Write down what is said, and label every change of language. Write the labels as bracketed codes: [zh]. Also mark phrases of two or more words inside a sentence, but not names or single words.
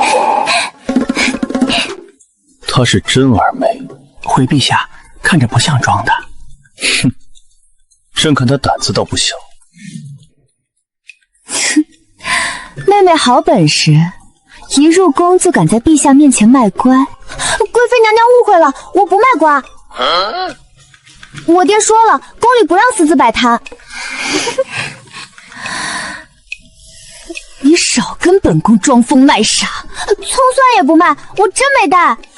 [zh] 她是真儿美。回陛下，看着不像裝的。哼，朕看她膽子倒不小。妹妹好本事，一入宮就敢在陛下面前賣乖。貴妃娘娘誤會了，我不賣瓜。我爹說了，宮裡不讓私自擺攤。你少跟本宮裝瘋賣傻。蔥蒜也不賣，我真沒帶。